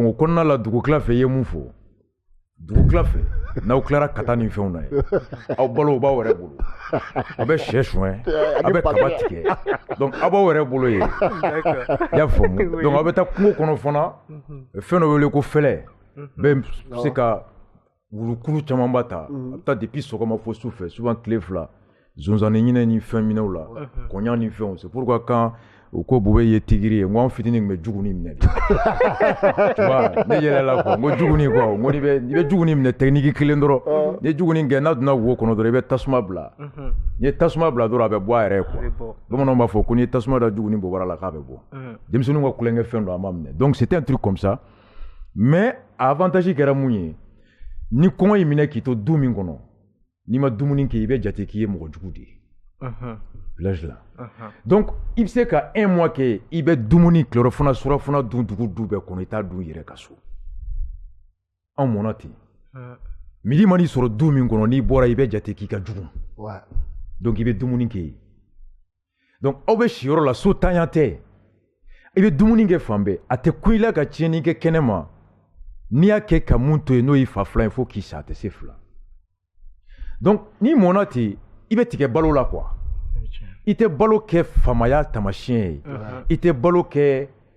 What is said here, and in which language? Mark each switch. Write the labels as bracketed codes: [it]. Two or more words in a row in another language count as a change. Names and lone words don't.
[bm] o kɔnɔna la dugukila fɛ i ye mun fɔ dugukila fɛ n'aw tilara ka taa nin fɛnw na ye aw balo o b'aw yɛrɛ bolo a bɛ sɛ suɲɛ a bɛ kaba tigɛ donc aw b'aw yɛrɛ bolo yen i y'a faamu donc aw bɛ taa kungo kɔnɔ fana fɛn dɔ bɛ wele ko fɛlɛ bɛ se ka wulukulu caman ba ta a bɛ taa depuis sɔgɔma fo su fɛ souvent tile fila zonzanni ɲinɛ ni fɛn minɛw la kɔɲɔ ni fɛnw [fr] c'est pourquoi quand [bm] u ko bube ye tigiri ye n ko an fitinin tun bɛ juguni minɛ de [fr] tu vois [bm] ne yɛlɛla quoi n ko juguni quoi n ko n'i bɛ juguni minɛ technique kelen dɔrɔn ni ye juguni kɛ n'a donna wo kɔnɔ dɔrɔn i bɛ tasuma bila n'i ye tasuma bila dɔrɔn a bɛ bɔ a yɛrɛ ye quoi bamananw b'a fɔ ko n'i ye tasuma da juguni bɔbara la k'a bɛ bɔ denmisɛnninw ka kulonkɛ fɛn dɔ an b'a minɛ [fr] donc c'était un truc comme ça mais [bm] a avantage kɛra mun ye ni kɔngɔ y'i minɛ k'i to du min kɔnɔ n'i ma dumuni kɛ i bɛ jate k'i ye mɔgɔ jugu de ye village la donc i bɛ se ka 1 mois kɛ i bɛ dumuni tilelafana surafana dun dugu du bɛɛ kɔnɔ i t'a dun i yɛrɛ ka so anw mɔna ten midi man'i sɔrɔ du min kɔnɔ n'i bɔra i bɛ jate k'i ka jugu donc i bɛ dumuni kɛ yen donc aw bɛ si yɔrɔ la so tanya tɛ i bɛ dumuni kɛ fan bɛɛ a tɛ kun i la ka tiɲɛni kɛ kɛnɛ ma n'i y'a kɛ ka mun to yen n'o y'i fa fila ye fo k'i sa a tɛ se fila donc n'i mɔna ten i bɛ tigɛ balo la quoi i tɛ balo kɛ famaya tamasiyɛn ye i tɛ balo kɛ